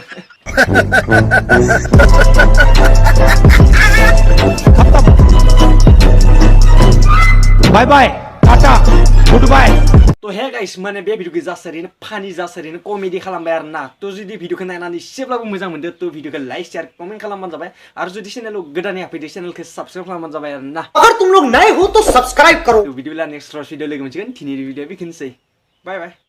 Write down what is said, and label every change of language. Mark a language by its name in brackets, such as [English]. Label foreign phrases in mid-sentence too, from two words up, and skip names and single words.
[English] bye bye tata good bye [Bodo] तो [English] hey guys [Bodo] माने बे भिडियोखौ जासारैनो फानि जासारैनो कमेडि खालामबाय आरो ना तो जुदि भिडियोखौ नायनानै एसेब्लाबो मोजां मोनदो तो भिडियोखौ [English] like share comment [Bodo] खालामबानो जाबाय आरो जुदि चेनेलाव गोदानै हाबफैदो चेनेलखौ सब्सक्राइब खालामबानो जाबाय आरो ना [Hindi] अगर तुम लोग नए हो तो सब्सक्राइब करो [Bodo] तो भिडियोला [English] next video [Bodo] लोगो मोनसिगोन दिनैनि भिडियोआ बेखिनिसै बाय बाय